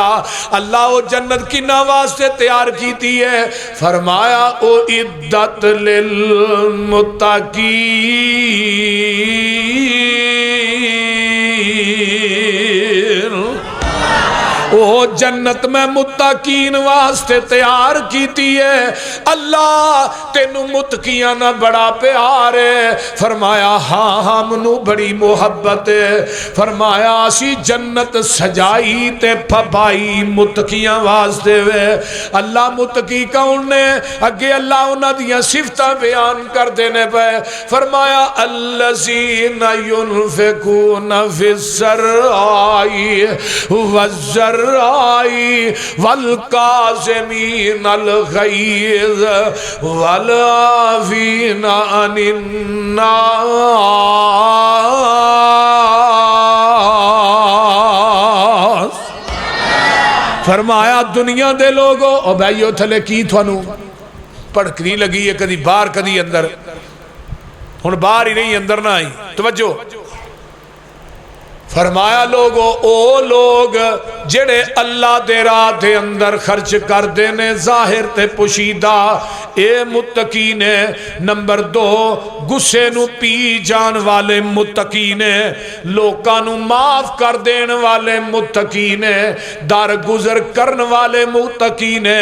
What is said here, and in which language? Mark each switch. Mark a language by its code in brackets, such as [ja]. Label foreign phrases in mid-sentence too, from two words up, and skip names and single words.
[pa] اللہ وہ جنت کی واسطے تیار کیتی ہے، فرمایا [ar] اُعِدَّتْ لِلْمُتَّقِينَ، [pa] وہ جنت میں متقین واسطے تیار کیتی ہے۔ اللہ تینو متقیاں نہ بڑا پیار ہے، فرمایا ہاں ہم نو بڑی محبت ہے، فرمایا اسی جنت سجائی تے پھبائی متقیاں واسطے وے۔ اللہ متقی کون نے؟ اگے اللہ انہاں دیاں صفتاں بیان کر دینے پہ، فرمایا [ar] الذین ينفقون فی السراء والضراء والکاظمین الغیظ والعافین عن الناس۔ [pa] فرمایا دنیا دے لوگو او بھائیو تھلے کی تھانو پڑکنی لگی ہے، کدی باہر کدی اندر، ہن باہر ہی نہیں اندر نہ آئی، توجہ۔ فرمایا لوگو او لوگ جڑے اللہ دے راہ دے اندر خرچ کر دینے ظاہر تے پوشیدہ، اے متقین ہے۔ نمبر دو، غصے نو پی جان والے متقین ہے، لوکاں نو معاف کر دین والے متقین ہے، در گزر کرن والے متقین ہے۔